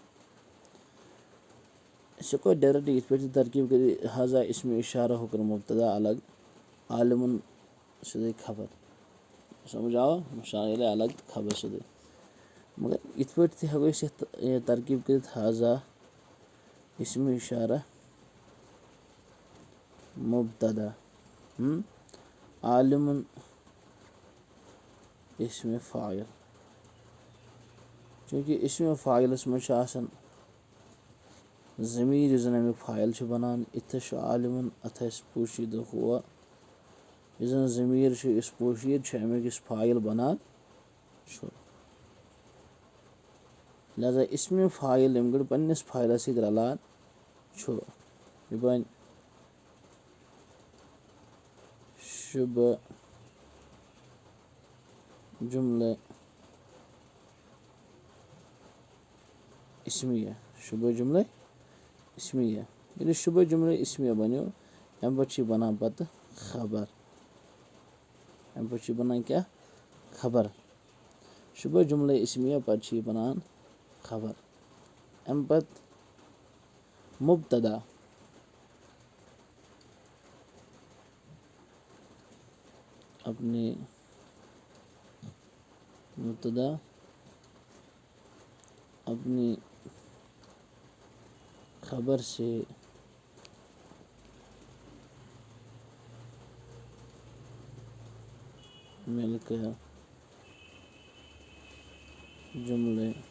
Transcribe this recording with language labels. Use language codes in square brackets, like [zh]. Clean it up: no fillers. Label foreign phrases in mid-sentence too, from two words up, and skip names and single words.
[ks] أسۍ ہٮ۪کو ڈایریکٹ یِتھ پٲٹھۍ تہِ ترکیٖب کٔرِتھ ہذا اسمِ اشارہ ہُہ کوٚر مبتدا الگ، عالِمُن سیوٚدُے خبر. سمجھ آوا؟ مُشار اِلیہ الگ تہٕ خبر سیوٚدُے. مگر یِتھ پٲٹھۍ تہِ ہٮ۪کو أسۍ یَتھ ترکیٖب کٔرِتھ ہذا اسمِ اشارہ مبتدا عالِمُن اسمِ فاعل. چوٗنٛکہِ اسمِ فاعلَس منٛز چھُ آسان ضمیٖر یُس زَن اَمیُک فاعل چھُ بنان. اِتھَس چھُ عالِمُن اَتھ آسہِ پوٗشیٖدہ ہُوَ. یُس زَن ضمیٖر چھُ یُس پوٗشیٖد چھُ اَمیُک یُس فاعل بنان چھُ. لہٰذا اسمِ فاعل ییٚمہِ گٔڑۍ پنٛنِس فاعلَس سۭتۍ رلان چھُ یہِ بنہِ شُبہ جملہ اسمیہ. شُبہ جملہ اسمیہ. ییٚلہِ شُبہ جملہ اسمیہ بنیو اَمہِ پتہٕ چھِ یہِ بنان پتہٕ خبر. اَمہِ پتہٕ چھِ یہِ بنان کیٛاہ؟ خبر. شُبہ جملہ اسمیہ پتہٕ چھِ یہِ بنان خبر. اَمہِ پتہٕ مبتدا. [ur] اپنے مبتدا اپنی خبر سے مل کر جملہ